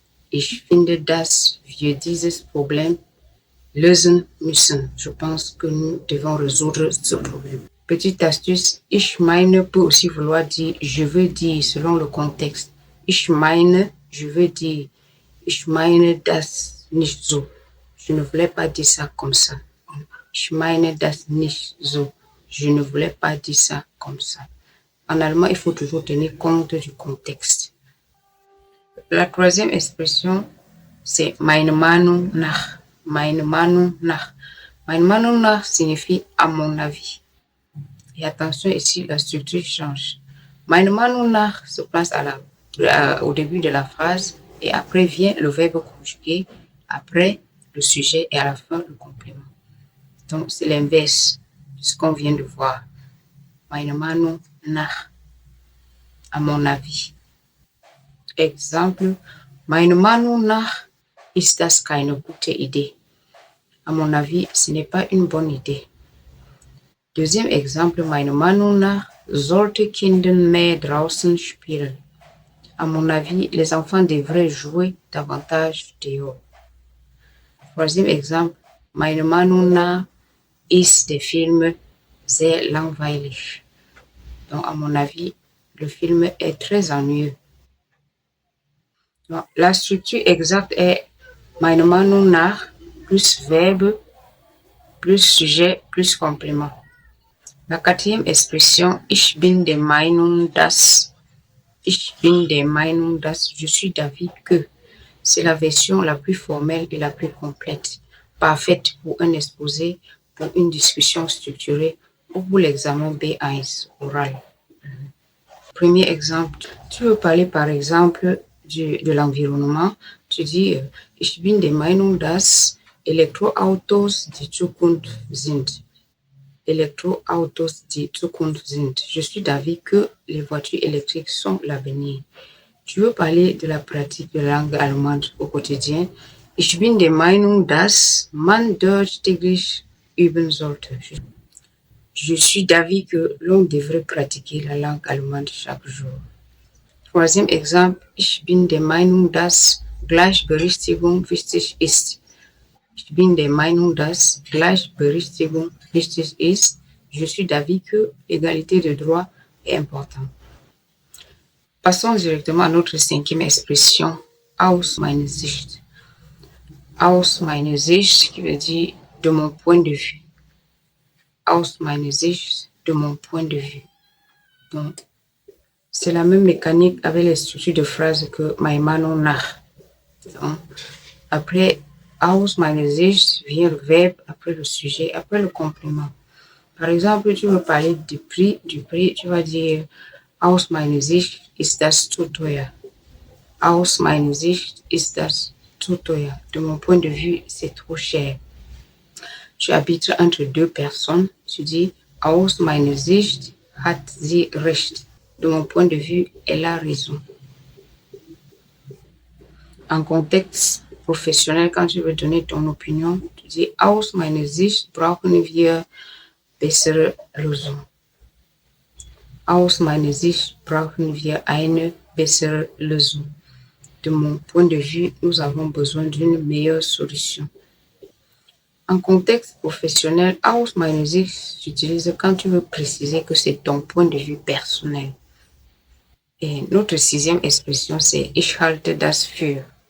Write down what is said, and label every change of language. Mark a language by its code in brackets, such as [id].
[de] Ich finde, dass wir dieses Problem lösen müssen. [fr] Je pense que nous devons résoudre ce problème. Petite astuce, ich meine peut aussi vouloir dire je veux dire selon le contexte. [de] Ich meine, [fr] je veux dire. [de] Ich meine das nicht so. [fr] Je ne voulais pas dire ça comme ça. Ich meine das nicht so. Je ne voulais pas dire ça comme ça. En allemand, il faut toujours tenir compte du contexte. La troisième expression, c'est meine Meinung nach. [de] Meine Meinung nach. Meine Meinung nach [fr] signifie à mon avis. Et attention ici, la structure change. Meine Meinung nach se place au début de la phrase et après vient le verbe conjugué, après le sujet et à la fin le complément. Donc c'est l'inverse de ce qu'on vient de voir. Meine Meinung nach. à mon avis. [de] Exemple, meine Meinung nach ist das keine gute Idee. [fr] À mon avis, ce n'est pas une bonne idée. Deuxième exemple, [de] meine Meinung nach sollte Kinder mehr draußen spielen. [fr] À mon avis, les enfants devraient jouer davantage dehors. Troisième exemple, [de] meine Meinung nach ist der Film sehr langweilig. [fr] Donc, à mon avis, le film est très ennuyeux. Donc, la structure exacte est meine Meinung nach plus verbe, plus sujet, plus complément. La quatrième expression, [de] ich bin der Meinung, dass. Ich bin der Meinung, dass. [fr] Je suis d'avis que. C'est la version la plus formelle et la plus complète, parfaite pour un exposé, pour une discussion structurée ou pour l'examen B1 oral. Premier exemple, tu veux parler par exemple de l'environnement, tu dis [de] Ich bin der Meinung, dass Elektroautos die Zukunft sind. Elektroautos die Zukunft sind. [fr] Je suis d'avis que les voitures électriques sont l'avenir. Tu veux parler de la pratique de la langue allemande au quotidien. [de] Ich bin der Meinung, dass man Deutsch täglich üben sollte. [fr] Je suis d'avis que l'on devrait pratiquer la langue allemande chaque jour. Troisième exemple, [de] ich bin der Meinung, dass Gleichberechtigung wichtig ist. Ich bin der Meinung, dass Gleichberechtigung wichtig ist. [fr] Je suis d'avis que l'égalité de droit est importante. Passons directement à notre cinquième expression, aus meiner Sicht. Aus meiner Sicht, qui veut dire de mon point de vue. Aus meiner Sicht, de mon point de vue. Donc, c'est la même mécanique avec les structures de phrases que meine Meinung nach. Donc, après aus meiner Sicht vient le verbe, après le sujet, après le complément. Par exemple, tu veux parler du prix, tu vas dire [de] aus meiner Sicht ist das zu teuer. Aus meiner Sicht ist das zu teuer. [fr] De mon point de vue, c'est trop cher. Tu arbitres entre deux personnes, tu dis [de] aus meiner Sicht hat sie recht. [fr] De mon point de vue, elle a raison. En contexte professionnel, quand tu veux donner ton opinion, tu dis [de] aus meiner Sicht brauchen wir bessere Lösung. Aus meiner Sicht brauchen wir eine bessere Lösung. [fr] De mon point de vue, nous avons besoin d'une meilleure solution. En contexte professionnel, aus meiner Sicht, j'utilise quand tu veux préciser que c'est ton point de vue personnel. Et notre sixième expression, c'est ich halte das für.